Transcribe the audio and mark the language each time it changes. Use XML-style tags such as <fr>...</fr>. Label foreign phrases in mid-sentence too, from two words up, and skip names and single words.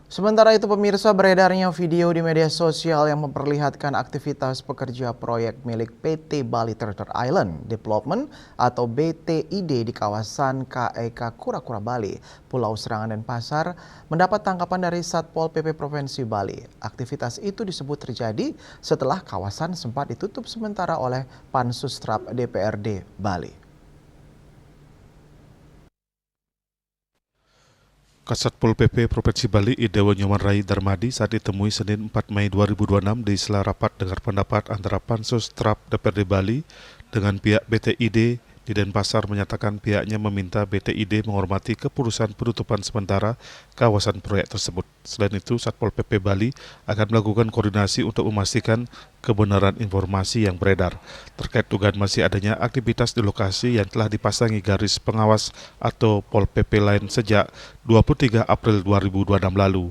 <id>Sementara itu pemirsa, beredarnya video di media sosial yang memperlihatkan aktivitas pekerja proyek milik PT Bali Treasure Island Development atau BTID di kawasan KEK Kura-Kura Bali, Pulau Serangan dan Pasar mendapat tangkapan dari Satpol PP Provinsi Bali. Aktivitas itu disebut terjadi setelah kawasan sempat ditutup sementara oleh Pansus TRAP DPRD Bali. Kasat Pol PP Provinsi Bali Idewa Nyoman Rai Darmadi saat ditemui Senin 4 Mei 2026 di sela rapat dengar pendapat antara Pansus TRAP DPRD Bali dengan pihak BTID di Denpasar menyatakan pihaknya meminta BTID menghormati keputusan penutupan sementara kawasan proyek tersebut. Selain itu, Satpol PP Bali akan melakukan koordinasi untuk memastikan kebenaran informasi yang beredar terkait dugaan masih adanya aktivitas di lokasi yang telah dipasangi garis pengawas atau Pol PP lain sejak 23 April 2026 lalu.</id>